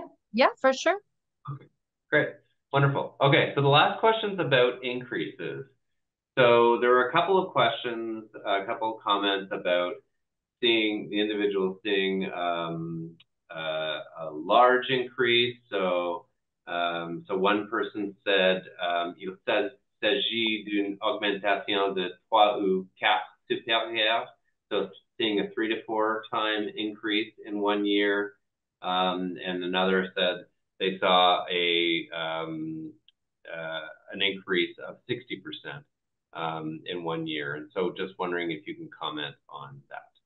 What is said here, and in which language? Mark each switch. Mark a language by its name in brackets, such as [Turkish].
[English] Yeah, for sure. Okay, great. Wonderful. Okay, so the last question's about increases. So there were a couple of questions, a couple of comments about seeing the individual seeing a large increase. So one person said, [French] il s'agit d'une augmentation de 3 ou 4 supérieurs. [English] So seeing a 3 to 4 time increase in 1 year. And another said they saw an increase of 60% in 1 year. And so just wondering if you can comment on that.